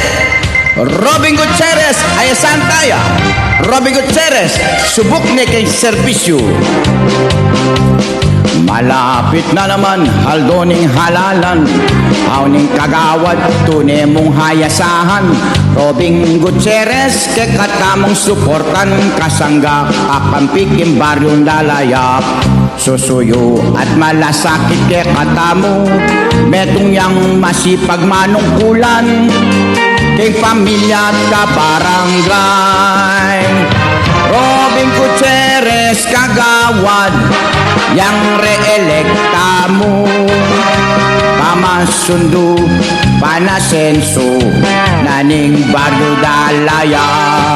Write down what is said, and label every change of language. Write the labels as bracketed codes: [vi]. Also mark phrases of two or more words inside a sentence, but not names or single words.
[pam] Robin Gutierrez, ay Santaya. Robin Gutierrez, subok neking serbisyo. [tl] Malapit na naman, [pam] haldoning halalan. Auning Kagawad, tunay mong hayasahan. Robin Gutierrez, kay katamong suportan. Kasangga kakampikin baryong Dalayap. Susuyo at malasakit kay katamo. Metong yang masipag manungkulan king pamilya at kabarangay. Robin Gutierrez, Kagawad, yang re-elekta mo. Pamasundo, panasenso, naning Bado Dalayap.